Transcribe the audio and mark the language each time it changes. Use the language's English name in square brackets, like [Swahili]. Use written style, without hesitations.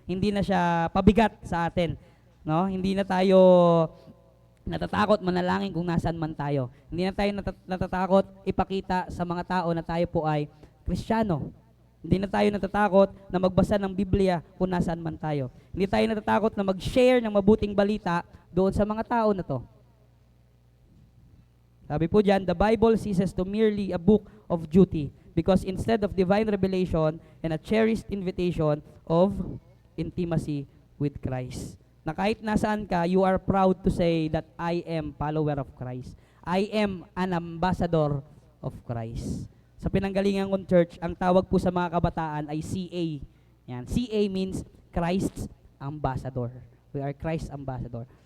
[Filipino] Hindi na siya pabigat sa atin, no? Hindi na tayo natatakot manalangin kung nasaan man tayo. Hindi na tayo natatakot ipakita sa mga tao na tayo po ay Kristiyano. Hindi na tayo natatakot na magbasa ng Biblia kung nasaan man tayo. Hindi tayo natatakot na mag-share ng mabuting balita doon sa mga tao na to. Sabi po dyan, [English] the Bible ceases to merely a book of duty because instead of divine revelation and a cherished invitation of intimacy with Christ. [Filipino] Na kahit nasaan ka, [English] you are proud to say that I am follower of Christ. I am an ambassador of Christ. [Filipino] Sa pinanggalingan kong church, ang tawag po sa mga kabataan ay CA. Yan. [English] CA means Christ's ambassador. We are Christ's ambassador.